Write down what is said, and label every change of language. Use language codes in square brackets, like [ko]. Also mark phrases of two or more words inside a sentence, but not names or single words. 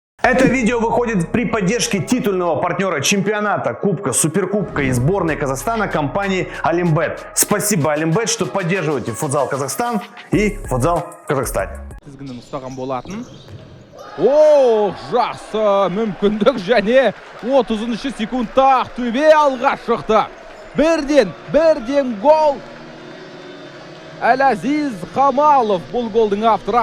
[ru] Это видео выходит при поддержке титульного партнера чемпионата, кубка, суперкубка и сборной Казахстана компании Олимбет. Спасибо, Олимбет, что поддерживаете футзал Казахстан и футзал в Казахстане. [kk] Тізгінін ұстаған болатын. О, жақсы мүмкіндік және 30 секундта Ақтөбе алға шықты. Бірден гол. Әләзиз Қамалов бұл голдың авторы.